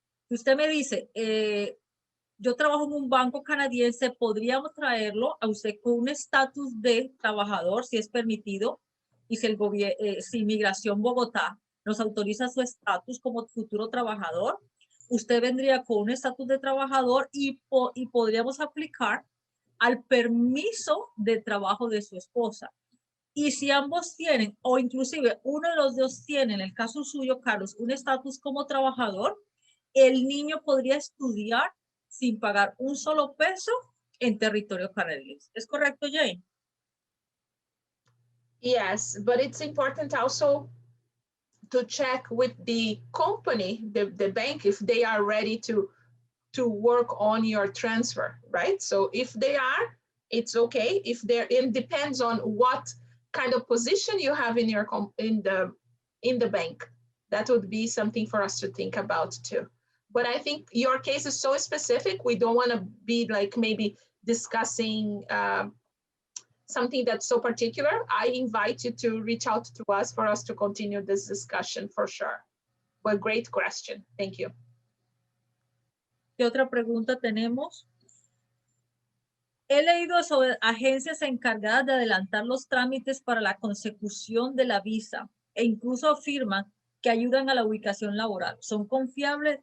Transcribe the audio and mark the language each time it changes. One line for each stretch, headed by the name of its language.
Spanish: Usted me dice, yo trabajo en un banco canadiense, podríamos traerlo a usted con un estatus de trabajador, si es permitido, y si Inmigración Bogotá nos autoriza su estatus como futuro trabajador, usted vendría con un estatus de trabajador y podríamos aplicar al permiso de trabajo de su esposa. Y si ambos tienen, o inclusive uno de los dos tiene, en el caso suyo, Carlos, un estatus como trabajador, el niño podría estudiar sin pagar un solo peso en territorio canadiense. ¿Es correcto, Jane?
English: Yes, but it's important also to check with the company, the bank, if they are ready to work on your transfer, right? So if they are, it's okay. If they're, it depends on what kind of position you have in your in the bank. That would be something for us to think about too. But I think your case is so specific. We don't want to be like maybe discussing something that's so particular. I invite you to reach out to us for us to continue this discussion for sure. But great question. Thank you.
Spanish: ¿Qué otra pregunta tenemos? He leído sobre agencias encargadas de adelantar los trámites para la consecución de la visa e incluso afirman que ayudan a la ubicación laboral. ¿Son confiables?